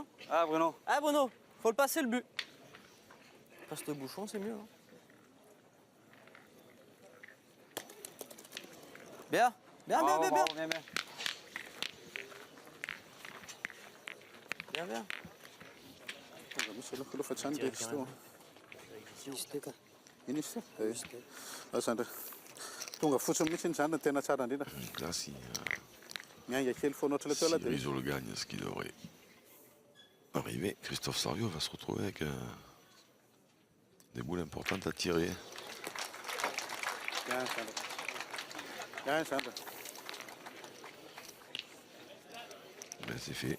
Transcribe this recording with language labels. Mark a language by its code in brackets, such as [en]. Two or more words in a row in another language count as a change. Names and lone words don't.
[fr] Ah Bruno. Ah Bruno, faut le passer le but. Passe le bouchon, c'est mieux. Hein. Bien, bien, bien, bien, bien. Bien, bien. Asanda. [mg] Tonga fotsiny mihitsy zany no tena tsara indrindra. [fr] Là, si [mg] Mianga kely foana ohatry le teo là dia [fr] Rizzo gagne, ce qui devrait arriver, Christophe Sario va se retrouver avec des boules importantes à tirer. Bien Sandra. Bien Sandra. Ben, c'est fait.